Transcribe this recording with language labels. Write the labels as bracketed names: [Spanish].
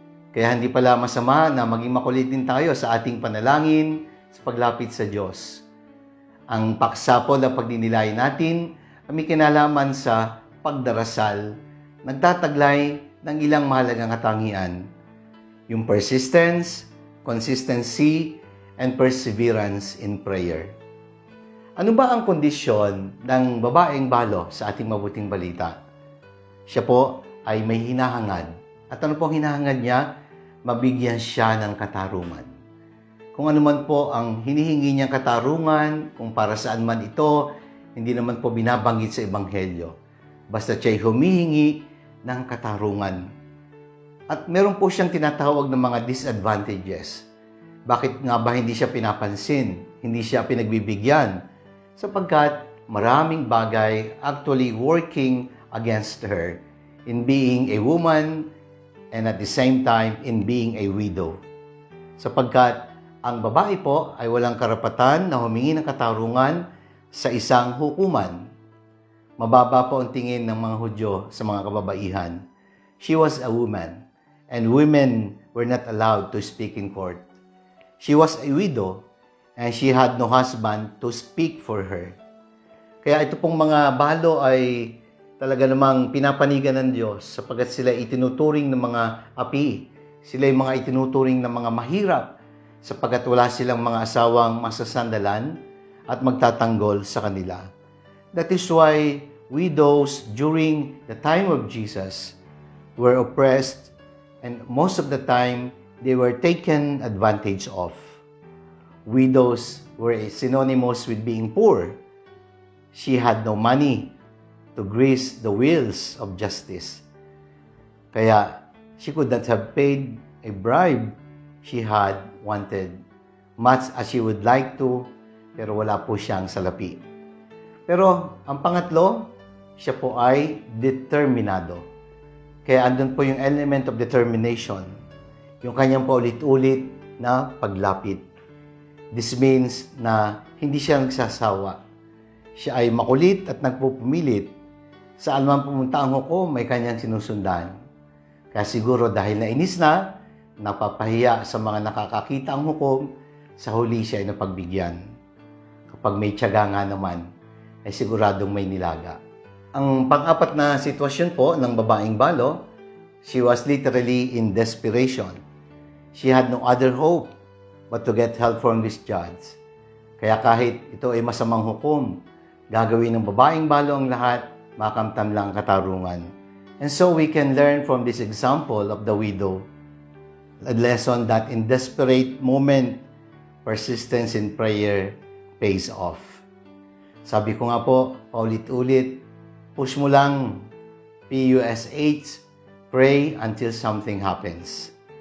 [Filipino] Kaya hindi pala masama na maging makulit din tayo sa ating panalangin sa paglapit sa Diyos. Ang paksa po na pagdinilayan natin ay may kinalaman sa pagdarasal, nagtataglay ng ilang mahalagang katangian. [English] Yung persistence, consistency, and perseverance in prayer. [Filipino] Ano ba ang kondisyon ng babaeng balo sa ating mabuting balita? Siya po ay may hinahangad. At ano pong hinahangad niya? Mabigyan siya ng katarungan. Kung ano man po ang hinihingi niyang katarungan, kung para saan man ito, hindi naman po binabanggit sa Ebanghelyo. Basta siya'y humihingi ng katarungan. At meron po siyang tinatawag ng mga disadvantages. Bakit nga ba hindi siya pinapansin? Hindi siya pinagbibigyan? Sapagkat maraming bagay [English] actually working against her in being a woman and at the same time in being a widow. [Filipino] Sapagkat ang babae po ay walang karapatan na humingi ng katarungan sa isang hukuman. Mababa po ang tingin ng mga Hudyo sa mga kababaihan. [English] She was a woman and women were not allowed to speak in court. She was a widow and she had no husband to speak for her. [Filipino] Kaya ito pong mga balo ay talaga namang pinapanigan ng Diyos sapagkat sila itinuturing ng mga api. Sila ay mga itinuturing ng mga mahirap sapagkat wala silang mga asawang masasandalan at magtatanggol sa kanila. [English] That is why widows during the time of Jesus were oppressed and most of the time they were taken advantage of. Widows were synonymous with being poor. She had no money to grease the wheels of justice. Kaya she could not have paid a bribe she had wanted, much as she would like to, [Filipino] pero wala po siyang salapi. Pero ang pangatlo, siya po ay determinado. Kaya andun po yung [English] element of determination. [Filipino] Yung kanyang paulit-ulit na paglapit. [English] This means [Filipino] na hindi siya nagsasawa. Siya ay makulit at nagpupumilit. Saan man pumunta ang hukom, may kanyang sinusundan. Kaya siguro dahil nainis na, napapahiya sa mga nakakakita ang hukom, sa huli siya ay napagbigyan. Kapag may tiyaga nga naman, ay siguradong may nilaga. Ang pang-apat na sitwasyon po ng babaeng balo, [English] she was literally in desperation. She had no other hope but to get help from this judge. [Filipino] Kaya kahit ito ay masamang hukom, gagawin ng babaeng balo ang lahat, makamtam lang ang katarungan. [English] And so we can learn from this example of the widow a lesson that in desperate moment, persistence in prayer pays off. [Filipino] Sabi ko nga po, paulit-ulit, push mo lang, PUSH, [English] pray until something happens.